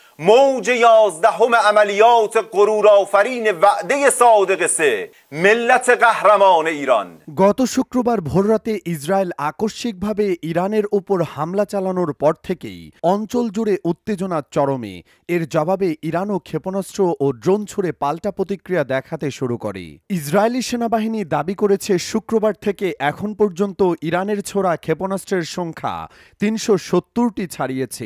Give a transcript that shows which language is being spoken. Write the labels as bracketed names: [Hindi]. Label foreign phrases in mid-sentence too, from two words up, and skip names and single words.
[Persian] موج 11 عملیات غرورآفرین وعده صادق 3 ملت قهرمان ایران। [Bangla] গত শুক্রবার ভোররাতে ইসরায়েল আকস্মিকভাবে ইরানের উপর হামলা চালানোর পর থেকেই অঞ্চল জুড়ে উত্তেজনা চরমে। এর জবাবে ইরানও ক্ষেপণাস্ত্র ও ড্রোন ছুড়ে পাল্টা প্রতিক্রিয়া দেখাতে শুরু করে। ইসরায়েলি সেনাবাহিনী দাবি করেছে শুক্রবার থেকে এখন পর্যন্ত ইরানের ছোড়া ক্ষেপণাস্ত্রের সংখ্যা ৩৭০টি ছাড়িয়েছে।